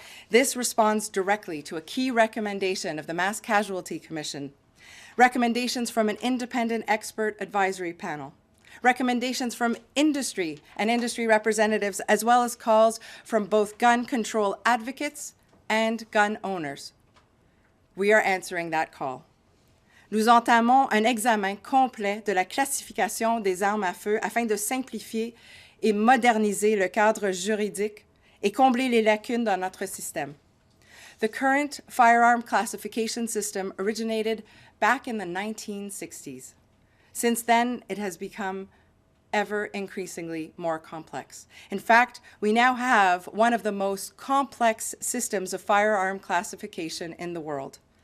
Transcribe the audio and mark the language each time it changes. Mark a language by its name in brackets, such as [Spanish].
[English] This responds directly to a key recommendation of the Mass Casualty Commission, recommendations from an independent expert advisory panel, recommendations from industry and industry representatives, as well as calls from both gun control advocates and gun owners. We are answering that call. [French] Nous entamons un examen complet de la classification des armes à feu afin de simplifier et moderniser le cadre juridique et combler les lacunes dans notre système. [English] The current firearm classification system originated back in the 1960s. Since then, it has become ever increasingly more complex. In fact, we now have one of the most complex systems of firearm classification in the world.